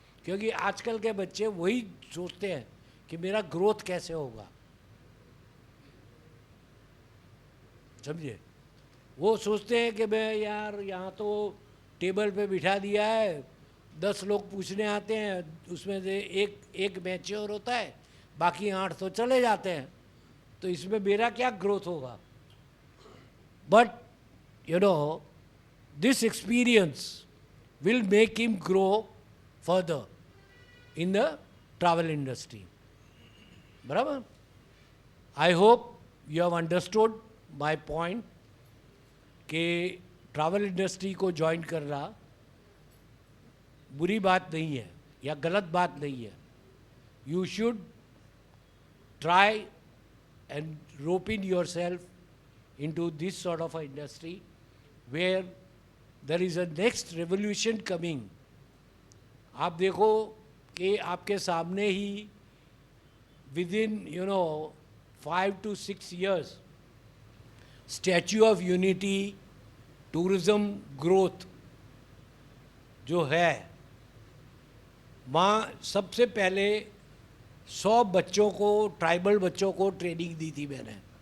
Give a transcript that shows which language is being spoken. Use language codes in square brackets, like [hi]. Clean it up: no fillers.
[hi] क्योंकि आजकल के बच्चे वही सोचते हैं कि मेरा ग्रोथ कैसे होगा, समझे. वो सोचते हैं कि मैं यार यहाँ तो टेबल पे बिठा दिया है, 10 लोग पूछने आते हैं, उसमें से एक मैच्योर होता है, बाकी 8 तो चले जाते हैं, तो इसमें मेरा क्या ग्रोथ होगा. [en] But this experience will make him grow further in the travel industry. [hi] बराबर? [en] I hope you have understood my point [hi] कि ट्रैवल इंडस्ट्री को ज्वाइन करना बुरी बात नहीं है या गलत बात नहीं है. [en] You should try and rope in yourself into this sort of an industry where there is a next revolution coming. [hi] आप देखो कि आपके सामने ही [en] within 5 to 6 years [hi] statue of unity tourism growth जो है वहाँ सबसे पहले 100 बच्चों को, ट्राइबल बच्चों को ट्रेनिंग दी थी मैंने.